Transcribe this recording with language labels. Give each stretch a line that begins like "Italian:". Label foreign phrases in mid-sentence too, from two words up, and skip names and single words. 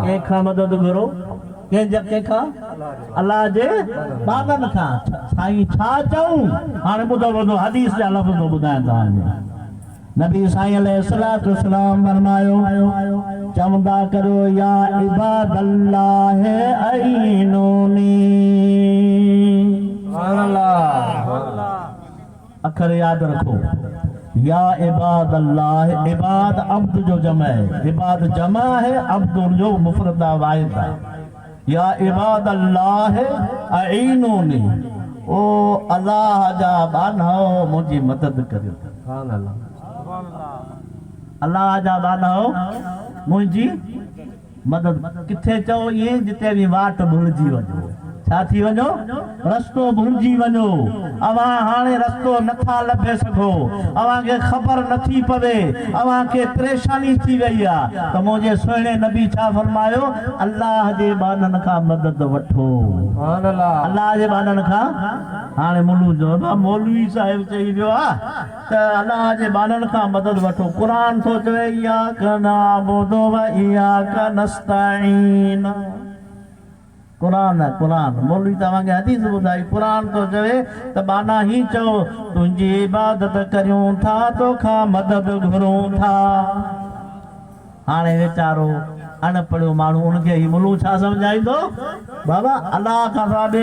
Sindhi: कंहिंखां मदद घुरो कंहिंखां अल्लाह जे बांधन खां साईं छा चऊं हाणे ॿुधो ॿुधो हदीस जा लफ़्ज़ ॿुधायां तव्हांखे नबी साईं
Arabic: عليه الصلاة والسلام
Sindhi: फरमायो चवंदा करो
Arabic: يا عباد الله أعينوني سبحان الله
Sindhi: अखर याद रखो
Arabic: يا عباد الله
Sindhi: इबाद अब्द जो जमा है इबाद जमा है अब्द जो मुफरदा वाहिद है
Arabic: يا عباد الله أعينوني
Sindhi: ओ अल्लाह जा बानो मुझी मदद करियो
Arabic: سبحان الله
Sindhi: अल्लाह जा बानो मुझी मदद किथे चओ ये जिते भी वाट भुलिजी वञो छा थी वञो रस्तो भुलिजी वञो अवां हाणे रस्तो नथा लभे सघो अवां खे ख़बर नथी पवे अवां खे परेशानी थी वई आहे त मुंहिंजे सुहिणे नबी छा फरमायो अल्लाह जे बाननि खां मदद वठो
Arabic: سبحان الله
Sindhi: अल्लाह जे बाननि खां हाणे मुलू जो मौलवी साहिब चई वियो आहे त अल्लाह जे बाननि खां मदद वठो क़ुरान थो चवे
Arabic: إياك نعبد وإياك نستعين
Sindhi: क़ुरान क़ुरान मौलवी तव्हांखे हदीस ॿुधाई क़ुरान तो चवे त बाना ही चओ तुंहिंजी इबादत करियूं था तोखां मदद घुरूं था हाणे वीचारो अनपढ़ियो माण्हू उनखे ही मुलू छा सम्झाईंदो बाबा अल्लाह खां ॿिए